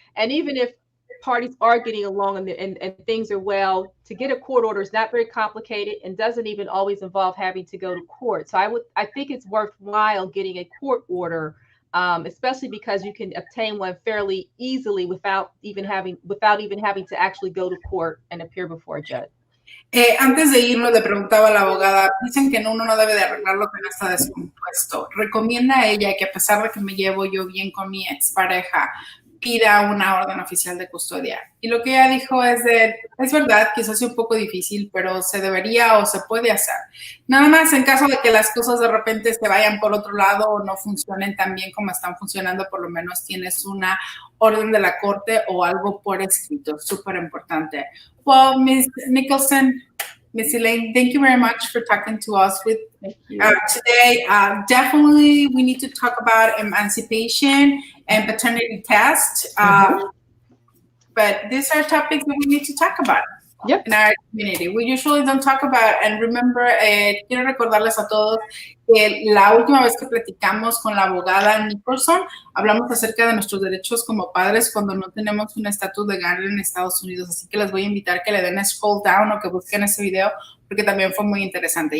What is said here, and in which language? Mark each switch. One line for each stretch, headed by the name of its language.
English: And even if parties are getting along and things are well, to get a court order is not very complicated and doesn't even always involve having to go to court. So I think it's worthwhile getting a court order, especially because you can obtain one fairly easily without even having to actually go to court and appear before a judge.
Spanish: Antes de irnos, le preguntaba a la abogada, dicen que uno no debe de arreglar lo que no está descompuesto. Recomienda a ella que, a pesar de que me llevo yo bien con mi expareja, pida una orden oficial de custodia. Y lo que ella dijo es verdad, quizás sea un poco difícil, pero se debería o se puede hacer. Nada más en caso de que las cosas de repente se vayan por otro lado o no funcionen tan bien como están funcionando, por lo menos tienes una orden de la corte o algo por escrito. Súper importante.
English: Well, Ms. Nicholson, Ms. Elaine, thank you very much for talking to us today. Definitely, we need to talk about emancipation and paternity test. But these are topics that we need to talk about in our community. We usually don't talk about, and remember,
Spanish: quiero recordarles a todos que la última vez que platicamos con la abogada Nicholson, hablamos acerca de nuestros derechos como padres cuando no tenemos un estatus legal en Estados Unidos. Así que les voy a invitar que le den scroll down o que busquen ese video, porque también fue muy interesante.